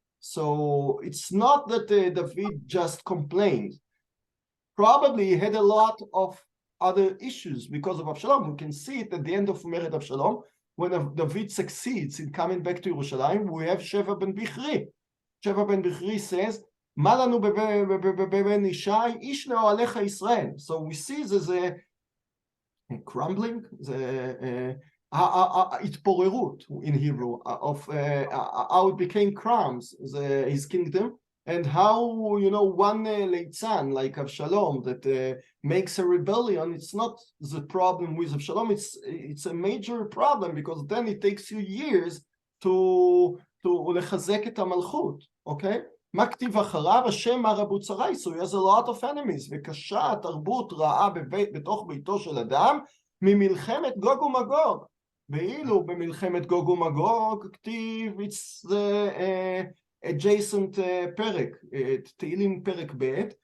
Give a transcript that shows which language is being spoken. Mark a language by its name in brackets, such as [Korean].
[English] So it's not that David just complained. Probably he had a lot of other issues because of Absalom. We can see it at the end of Mered Absalom, when David succeeds in coming back to Yerushalayim, we have Sheva ben Bichri. [Hebrew] Sheva ben Bichri says, מה לנו בבן ישי, איש לאוהליך ישראל. [English] So we see there's a crumbling, the התפוררות in Hebrew, of how it became crumbs, his kingdom, and how, one leitzan like Avshalom that makes a rebellion, it's not the problem with Avshalom, it's a major problem, because then it takes you years to [Hebrew] לחזק את המלכות, [English] okay? [Hebrew] מה כתיב אחריו? השם מה רבו צרי, [English] so he has a lot of enemies, [Hebrew] וקשה תרבות רעה בתוך ביתו של אדם, ממלחמת גוג ומגוג. ואילו במלחמת גוג ומגוג כתיב, [English] it's the adjacent [Hebrew] פרק, תהילים פרק ב',